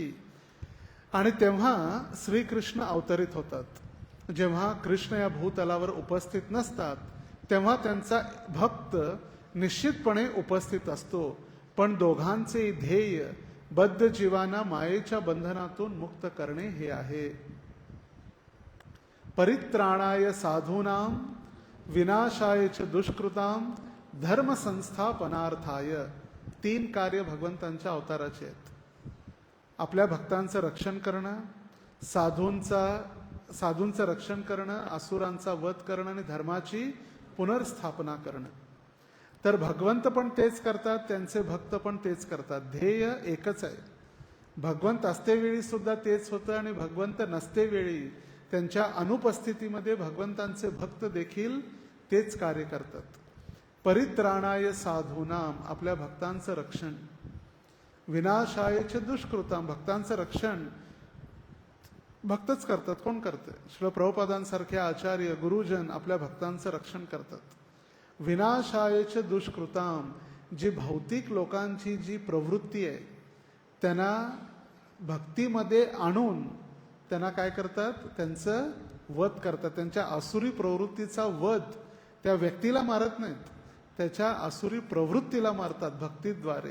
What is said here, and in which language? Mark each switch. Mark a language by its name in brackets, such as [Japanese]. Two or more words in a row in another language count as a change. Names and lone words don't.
[Marathi] आणि तेव्हा श्रीकृष्ण अवतरित होतात. जेव्हा कृष्ण या भूतलावर उपस्थित नसतात तेव्हा त्यांचा भक्त निश्चितपणे उपस्थित असतो. पण दोघांचे ध्येय बद्ध जीवांना मायेच्या बंधनातून मुक्त करणे हे आहे. [Sanskrit] परित्राणाय साधूनां विनाशाय च दुष्कृतां धर्म संस्थापनार्थाय. [Marathi] 3 कार्य भगवंतांच्या अवताराचे आहेत. आपल्या भक्तांचं रक्षण करणं, साधूंचं रक्षण करणं, असुरांचा वध करणं आणि धर्माची पुनर्स्थापना करणं. तर भगवंत पण तेच करतात, त्यांचे भक्त पण तेच करतात. ध्येय एकच आहे. भगवंत असतेवेळी सुद्धा तेच होतं आणि भगवंत नसतेवेळी त्यांच्या अनुपस्थितीमध्ये भगवंतांचे भक्त देखील तेच कार्य करतात. [Sanskrit] परित्राणाय साधूनाम, [Marathi] आपल्या भक्तांचं रक्षण. [Sanskrit] विनाशाय च दुष्कृताम, [Marathi] भक्तांचं रक्षण भक्तच करतात. कोण करते? श्री प्रभुपादांसारखे आचार्य गुरुजन आपल्या भक्तांचं रक्षण करतात. [Sanskrit] विनाशाय च दुष्कृताम, [Marathi] जी भौतिक लोकांची जी प्रवृत्ती आहे त्यांना भक्तीमध्ये आणून त्यांना काय करतात, त्यांचं वध करतात. त्यांच्या आसुरी प्रवृत्तीचा वध त्या व्यक्तीला मारत नाहीत, त्याच्या आसुरी प्रवृत्तीला मारतात भक्तीद्वारे.